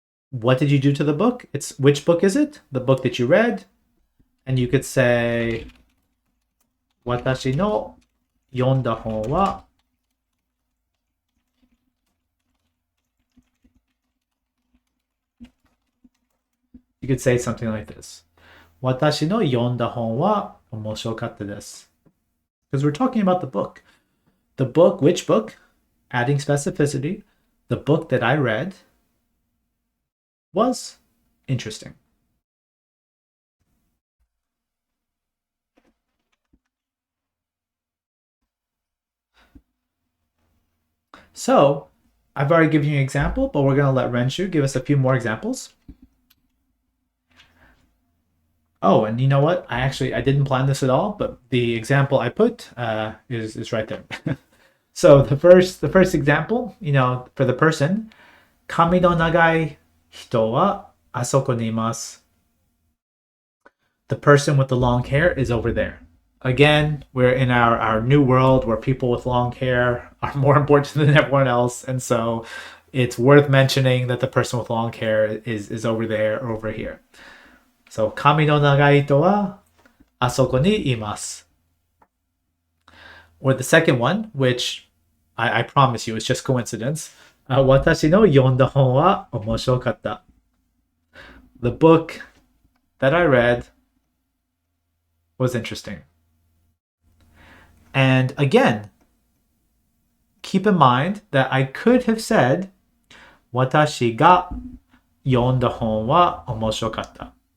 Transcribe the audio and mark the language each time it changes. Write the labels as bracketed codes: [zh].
[en] What did you do to the book? It's which book is it? The book that you read. And you could say, [ja] 私の読んだ本は [en] You could say something like this. [ja] 私の読んだ本は面白かったです. [en] Because we're talking about the book. The book, which book? Adding specificity. The book that I read was interesting. So, I've already given you an example, but we're going to let renshuu give us a few more examples. Oh, and you know what? I didn't plan this at all, but the example I put is right there. So the first example, for the person, [ja] 髪の長い人はあそこにいます. [en] The person with the long hair is over there. Again, we're in our new world where people with long hair are more important than everyone else, and so it's worth mentioning that the person with long hair is over there or over here. [ja] So, 髪の長い人はあそこにいます. [en] Or the second one, which I promise you, it's just coincidence. [ja] 私の読んだ本は面白かった. [en] The book that I read was interesting. And again, keep in mind that I could have said [ja] 私が読んだ本は面白かった.